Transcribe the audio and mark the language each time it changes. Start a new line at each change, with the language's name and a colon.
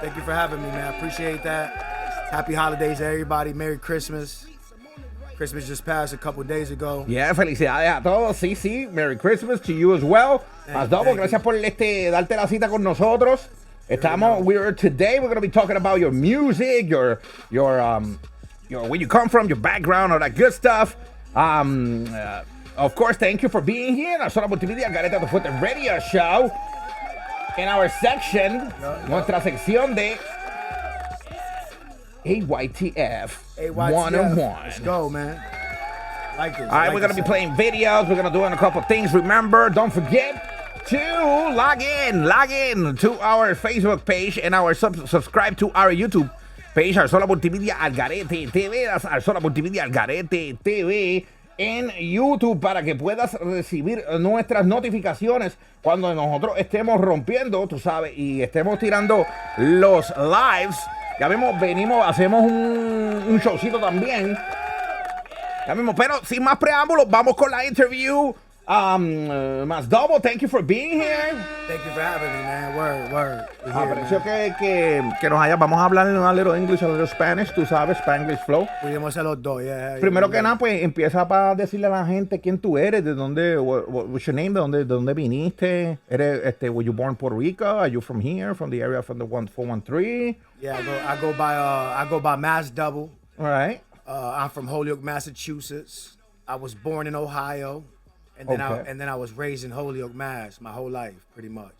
English: Thank you for having me, man. I appreciate that. Happy holidays to everybody. Merry Christmas. Christmas just passed a couple days ago. Yeah,
Spanish: felicidades a todos. Sí.
English: Merry Christmas to you as well.
Spanish: Mes Double, gracias por darte la cita con nosotros.
English: Today we're going to be talking about your music, your where you come from, your background, all that good stuff. Of course, thank you for being here.
Spanish: Nosotros Multimedia Gareta de Fuerte Radio Show.
English: In our section,
Spanish: nuestra sección de AYTF 101.
English: Let's go, man. Like this. All right, we're going to be playing videos. We're going to do a couple things. Remember, don't forget to log in to our Facebook page and subscribe to our YouTube page, Arzola Multimedia Algarete TV, Arzola Multimedia Algarete TV
Spanish: en YouTube para que puedas recibir nuestras notificaciones cuando nosotros estemos rompiendo, tú sabes, y estemos tirando los lives. Ya venimos, hacemos un showcito también. Ya mismo, pero sin más preámbulos, vamos con la interview.
English: Mes Double, thank you for being here. Thank you for having me, man. Word.
Spanish: Aprecio que nos vamos a hablar
English: a little English, a little Spanish,
Spanish: tú sabes, Spanglish flow. Podemos hacer los dos,
English: yeah.
Spanish: Primero que nada, pues empieza para decirle a la gente quién tú eres, de dónde,
English: what's your name,
Spanish: de dónde viniste.
English: Were you born in Puerto Rico? Are you from here, from the area from the 1413? Yeah, I go by Mes Double. All right. I'm from Holyoke, Massachusetts. I was born in Ohio. And then I was raised in Holyoke, Mass. My whole life, pretty much.